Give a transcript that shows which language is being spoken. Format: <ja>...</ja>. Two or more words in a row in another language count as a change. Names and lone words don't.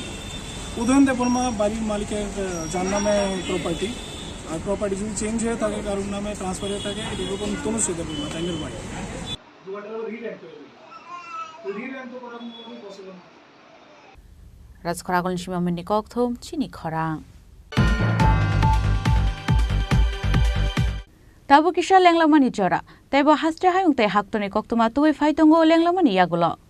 <bn>উদয়ন দেববর্মা, বাড়ির মালিকের যার নামে প্রপার্টি, আর প্রপার্টি যদি চেঞ্জ হয়ে থাকে, কারোর নামে ট্রান্সফার হয়ে থাকে, এরকম তনুশ্রী দেববর্মা, টাইমের বাড়ি।</bn> <trp>রাজখরাগল সিমামনি ককথম চিনি খরাং Tabu kisha lenglamani jora. Taibo hastre hayung te haktoni koktuma tuwe faitongo lenglamani yagulo.</trp>